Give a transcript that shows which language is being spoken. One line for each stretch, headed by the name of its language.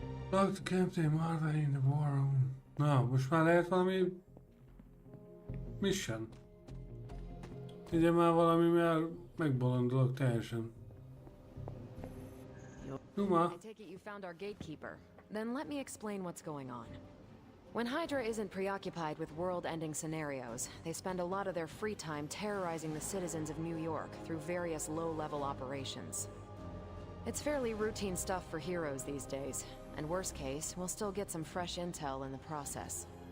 English: Dr. Captain Marvel in the War Room.
Hungarian: Na, most már lehet valami mission. Ugye már valami, mert megbolondulok teljesen. Numa.
English: I take it you found our gatekeeper. Then let me explain what's going on. When Hydra isn't preoccupied with world-ending scenarios, they spend a lot of their free time terrorizing the citizens of New York through various low-level operations. It's fairly routine stuff for heroes these days, and worst case, we'll still get some fresh intel in the process.